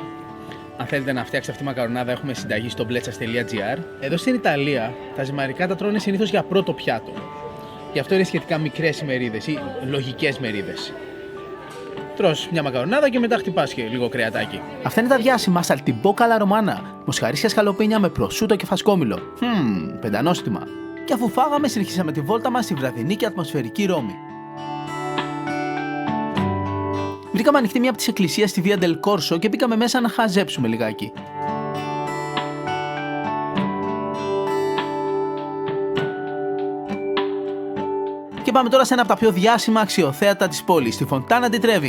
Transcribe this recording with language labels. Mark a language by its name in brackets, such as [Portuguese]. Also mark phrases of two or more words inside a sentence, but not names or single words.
[Greek] Αν θέλετε να φτιάξετε αυτή τη μακαρονάδα, έχουμε συνταγή στο blechas.gr. Εδώ στην Ιταλία, τα ζυμαρικά τα τρώνε συνήθως για πρώτο πιάτο. Γι' αυτό είναι σχετικά μικρές ημερίδες ή λογικές μερίδες. Τρως μια μακαρονάδα και μετά χτυπάς και λίγο κρεατάκι. Αυτά είναι τα διάσημα [Italian] saltimbocca alla romana, [Greek] μοσχαρίσια σκαλοπίνια με προσούτο και φασκόμηλο. Πεντανόστιμα. Και αφού φάγαμε, συνεχίσαμε τη βόλτα μας στη βραδινή και ατμοσφαιρική Ρώμη. Βρήκαμε ανοιχτή μια από τις εκκλησίες στη Via del Corso και μπήκαμε μέσα να χαζέψουμε λιγάκι. Και πάμε τώρα σε ένα από τα πιο διάσημα αξιοθέατα της πόλης, τη Fontana di Trevi.